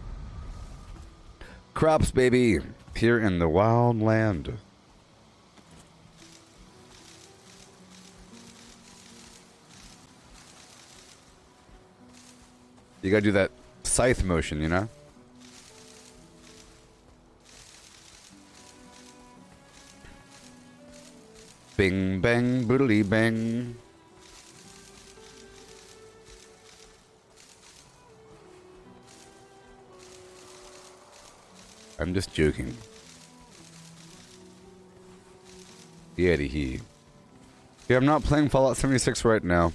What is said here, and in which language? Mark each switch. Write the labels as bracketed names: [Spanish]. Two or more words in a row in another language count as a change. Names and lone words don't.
[English] Crops, baby. Here in the wild land. You gotta do that scythe motion, you know? Bing, bang, boodly, bang. I'm just joking. Yeti. Yeah, I'm not playing Fallout 76 right now.